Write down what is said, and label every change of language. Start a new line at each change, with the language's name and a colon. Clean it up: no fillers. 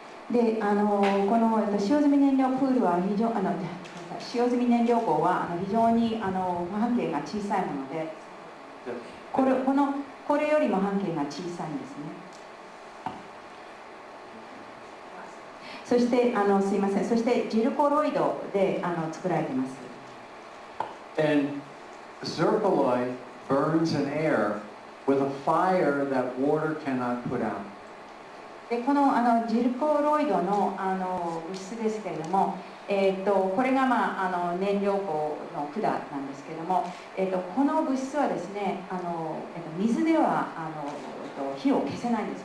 Japanese: でこの使用済み燃料プールは使用済み燃料棒は非常に半径が小さいもので、これよりも半径が小さいんですね。そしてすいません、そしてジルコロイドで作られています。
English: And zircaloy burns in air with a fire that water cannot put out.
Japanese: でこのジルコロイドの物質ですけれども、これが燃料棒の管なんですけれども、この物質はですね水では火を消せないんです。